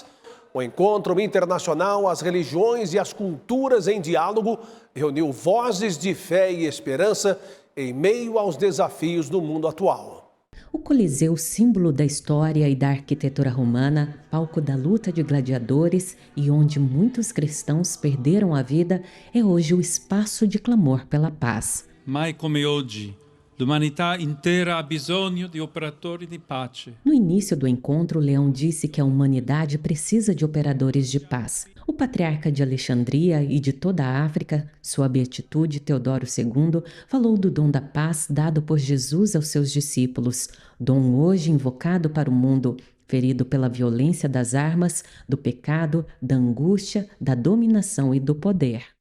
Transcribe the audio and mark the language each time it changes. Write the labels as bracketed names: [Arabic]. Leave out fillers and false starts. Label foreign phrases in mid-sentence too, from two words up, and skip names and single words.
[Portuguese] O encontro internacional, as religiões e as culturas em diálogo, reuniu vozes de fé e esperança em meio aos desafios do mundo atual. O Coliseu, símbolo da história e da arquitetura romana, palco da luta de gladiadores e onde muitos cristãos perderam a vida, é hoje o espaço de clamor pela paz. [Italian] Mai come oggi, l'umanità intera ha bisogno di operatori di pace. [Portuguese] No início do encontro, Leão disse que a humanidade precisa de operadores de paz. O patriarca de Alexandria e de toda a África, sua beatitude Teodoro II, falou do dom da paz dado por Jesus aos seus discípulos, dom hoje invocado para o mundo, ferido pela violência das armas, do pecado, da angústia, da dominação e do poder.